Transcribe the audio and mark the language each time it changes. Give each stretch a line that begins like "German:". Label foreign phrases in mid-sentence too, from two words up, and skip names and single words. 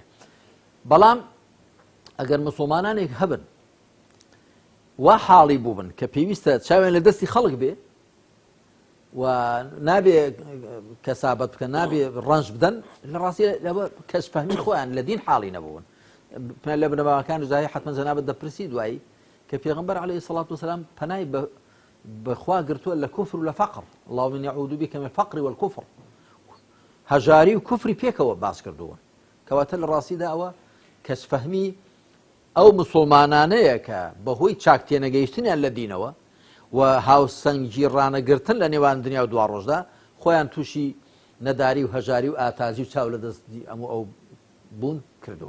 Central Kurdish: بەڵام ئەگەر مسلمانانێک هەبن وا حاڵی بوو بن کە پێویستە چاوێن لە دەستی خەڵک بێ و نابێ کەسابەت بکەن، نابێ ڕەنج بدەن، لە ڕاستی لەوە کەسفەهمی خۆیان لە دین حاڵی نەبوون. لە بنەماکان وزایی حتمما جەنابەت دەپرسی دوایی کە پێغەمبەر
Arabic: عەلەیهی سەڵات وسەلام
Central Kurdish: پەنای بەخوا گرتووە لە کوفر و لە فەقر،
Arabic: اللهم إني أعوذ بك من الفقر والكفر،
Central Kurdish: هەژاری و کوفری پێکەوە باس کردووە. کەواتە لە ڕاستیدا ئەوە کەسفەهمی ئەو مسلمانانەیە کە بەهۆی چاک تێنەگەیشتنیان لە دینەوە و هاوسەنگی ڕانەگرتن لە نێوان دنیا و دوا ڕۆژدا خۆیان تووشی نەداری و هەژاری و ئاتازی و چاو لە دەستی ئەو بوون کردووە.